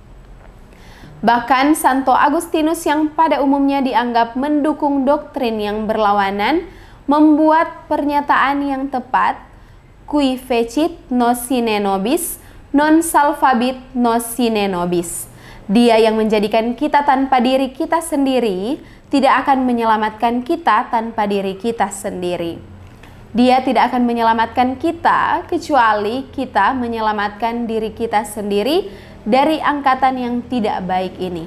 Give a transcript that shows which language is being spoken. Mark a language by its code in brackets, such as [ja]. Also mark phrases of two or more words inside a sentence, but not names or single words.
[id] Bahkan Santo Agustinus yang pada umumnya dianggap mendukung doktrin yang berlawanan membuat pernyataan yang tepat, [la] cui fecit nos sine nobis, non salvabit nos sine nobis. [id] Dia yang menjadikan kita tanpa diri kita sendiri tidak akan menyelamatkan kita tanpa diri kita sendiri. Dia tidak akan menyelamatkan kita kecuali kita menyelamatkan diri kita sendiri dari angkatan yang tidak baik ini.